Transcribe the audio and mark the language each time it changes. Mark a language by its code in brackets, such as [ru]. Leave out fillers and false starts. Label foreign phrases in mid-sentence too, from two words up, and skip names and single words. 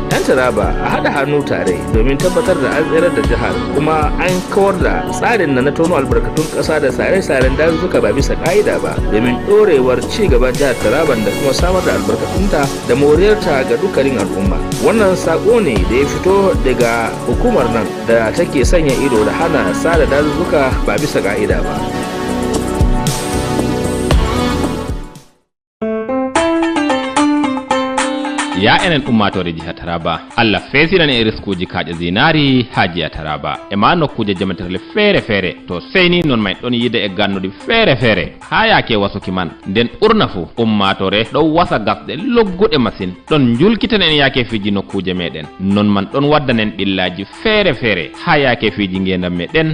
[ha] Yan Taraba a haɗa hannu tare domin tabbatar da an tsirar da jihar kuma an kawar da tsarin na tono albarkatun ƙasa da sare-saren dazuzzuka ba bisa ƙa'ida ba, domin ɗorewar ci gaban jihar Taraban da kuma samar da albarkatunta da moriyarta ga dukkanin al'umma. Wannan sako ne da ya fito daga hukumar nan da take sanya ido da hana sare dazuzzuka ba bisa ƙa'ida ba. [ff] ya enen ummatore jiha Taraba, Allah fesinan e riskuji kaaƴe zinari ha jiha Taraba e ma nokkuje jamantirle feere feere, to seyni non may ɗon yide e gannuɗi feere feere ha yaake wasuki man. Nden ɓurna fu ummatore ɗon wasa gasɗe logguɗe masin, ɗon julkiten en yaake fiji nokkuje meɗen, non man ɗon waddanen ɓillaji feere feere ha yaake fiji ngendam meɗen.